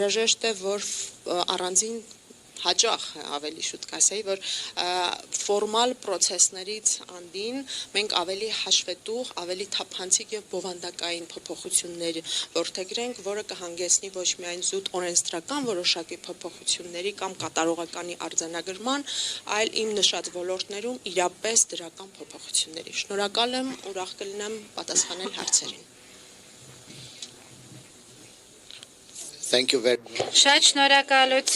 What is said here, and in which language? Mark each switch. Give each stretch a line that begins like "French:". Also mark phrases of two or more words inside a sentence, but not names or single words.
Armenian: է, որ առանձին հաճախ ավելի շուտ կասեի, որ ֆորմալ process-ներից անդին մենք ավելի հաշվետուղ, ավելի թափանցիկ եւ բովանդակային փոփոխություններ որդեգրենք, որը կհանգեցնի ոչ միայն զուտ օրենսդրական որոշակի փոփոխությունների կամ կատարողականի արձանագրման, այլ իմ նշած ոլորտներում իրապես դրական փոփոխությունների։ Շնորհակալ եմ, ուրախ կլինեմ պատասխանել հարցերին։
English: Thank you very much.
Armenian: Շատ շնորհակալություն